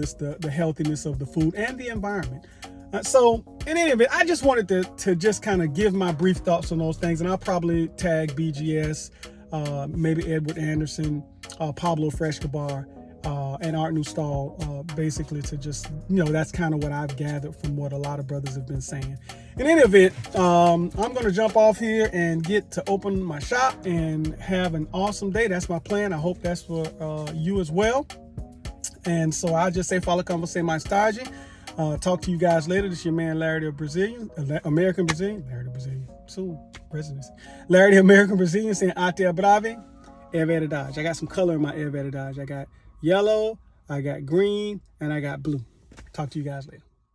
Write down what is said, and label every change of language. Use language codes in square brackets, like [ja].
[en] It's the healthiness of the food and the environment. So in any event, I just wanted to just kind of give my brief thoughts on those things. And I'll probably tag BGS, maybe Edward Anderson, Pablo Frescobar, and Art Newstall, basically to just, that's kind of what I've gathered from what a lot of brothers have been saying. In any event, I'm going to jump off here and get to open my shop and have an awesome day. That's my plan. I hope that's for you as well. And so I'll just say, [pt] fala com você mais tarde. [en] Talk to you guys later. This is your man, Larry the Brazilian, American Brazilian, Larry the Brazilian, soon presidency. Larry the American Brazilian saying, [pt] até breve, é verdade. [en] I got some color in my [pt] é verdade. [en] I got yellow, I got green, and I got blue. Talk to you guys later.